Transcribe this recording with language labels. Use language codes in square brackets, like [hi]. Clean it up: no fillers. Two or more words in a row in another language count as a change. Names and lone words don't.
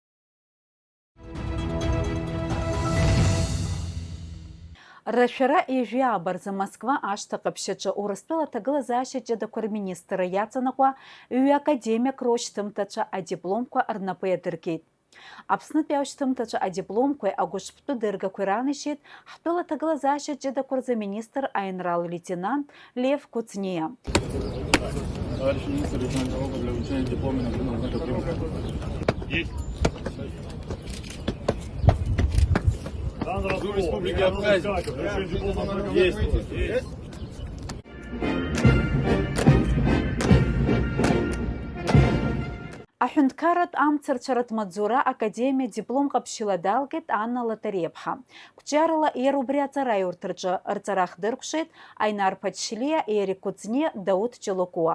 [ab] Рашәара ижәи абарза Москва ашҭа ҟаԥшьаҿы Урыстәыла аҭагылазаашьа ҷыдақәа рминистр иаҵанакуа ҩ академиак роушьҭымҭацәа адипломқәа рнапы иадыркит. Аԥснытәи аушьҭымҭацәа адипломқәеи агәышԥтәы дыргақәеи ранашьеит ҳтәыла аҭагылазаашьа ҷыдақәа рзы министр аинрал-лейтенант Лев Куцниа. [ru] Республики Абхазия. Есть. [ab] Аҳәынҭқарратә амцарцәаратә маҵзура академиа диплом ҟаԥшьыла далгеит Анна Латареԥҳа. Қәҷарала иара убри аҵара аиурҭаҿы рҵара хдыркәшеит Айнар Ԥачлиа, Ерик Куцниа, Дауҭ Ҷылокуа.